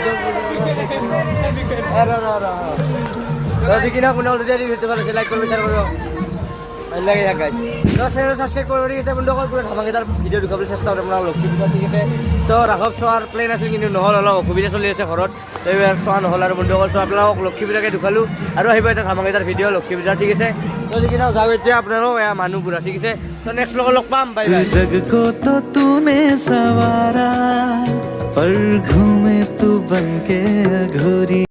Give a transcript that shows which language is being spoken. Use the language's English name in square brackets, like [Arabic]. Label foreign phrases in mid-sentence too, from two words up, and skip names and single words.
[Assamese] যদি কিনা বন্ধুসকল যদি আজি ভিডিঅ'টো ভাল লাগিছে লাইক কৰিব শ্বেয়াৰ কৰিব লাগে গাইজ [Hindi] चैनल सब्सक्राइब करे दिते [Assamese] বন্ধুসকল [Hindi] पूरा धमाकेदार वीडियो [Assamese] দেখাবলৈ চেষ্টা কৰিম আপোনাৰ লক্ষী পূজা ঠিক আছে ৰাঘৱ চোৱাৰ প্লেন আছিল কিন্তু নহ'ল অলপ অসুবিধা চলি আছে ঘৰত এইবাৰ চোৱা নহ'ল আৰু বন্ধুসকল আপোনালোকক লক্ষী পূজাকে দেখালোঁ আৰু আহিব এটা ধমাকেদাৰ ভিডিঅ' লক্ষী পূজা ঠিক আছে যদি কিনা যাওঁ এতিয়া আপোনালোক মানুহবোৰা ঠিক আছে নেক্সট লগত লগ পাম [English] bye bye [Hindi] जग को तो तूने सवारा पर घूमे तू बनके अघोरी